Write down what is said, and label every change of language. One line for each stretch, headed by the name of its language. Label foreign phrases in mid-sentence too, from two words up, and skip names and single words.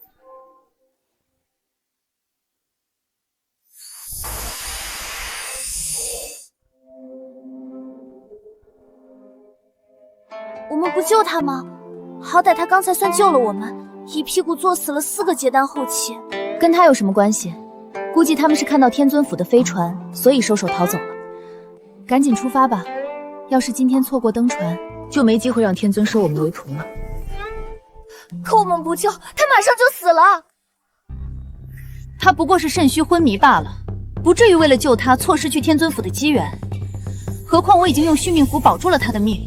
Chinese: 我們不救他嗎？好歹他剛才算救了我們，一屁股坐死了4個結丹後期。跟他有什麼關係？估計他們是看到天尊府的飛船，所以收手逃走了。趕緊出發吧，要是今天錯過登船，就沒機會讓天尊收我們為徒了。可我們不救，他馬上就死了。他不過是腎虛昏迷罷了，不至於為了救他錯失去天尊府的機緣。何況我已經用續命符保住了他的命。